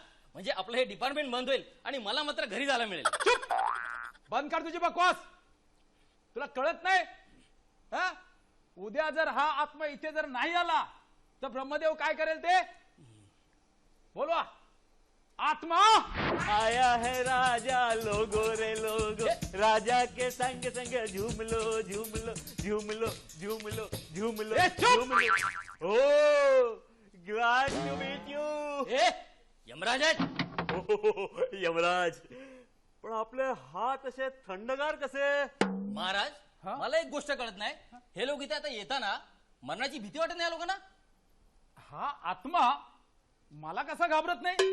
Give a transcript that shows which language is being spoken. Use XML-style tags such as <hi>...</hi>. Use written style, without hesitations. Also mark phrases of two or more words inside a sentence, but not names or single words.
<mr>म्हणजे आपलं हे डिपार्टमेंट बंद होईल आणि मला मात्र घरी जायला मिळेल. चुप, बंद कर तुझी बकवास. तुला कळत नाही? उद्या जर हा आत्मा इथे जर नाही आला तर ब्रह्मदेव काय करेल ते बोलवा. आत्मा</mr> <hi>आया है राजा लोगो रे लोगो, राजा के संग संग झूम लो झूम लो झूम लो झूम लो झूम लो झूम लो.</hi> <en>O glad to meet you.</en> <mr>यमराज आहेत? यमराज, पण आपले हात असे थंडगार कसे? महाराज, मला एक गोष्ट कळत नाही. हे लोक इथे आता येताना मरणाची भीती वाटत नाही लोकांना? हा आत्मा मला कसा घाबरत नाही?</mr>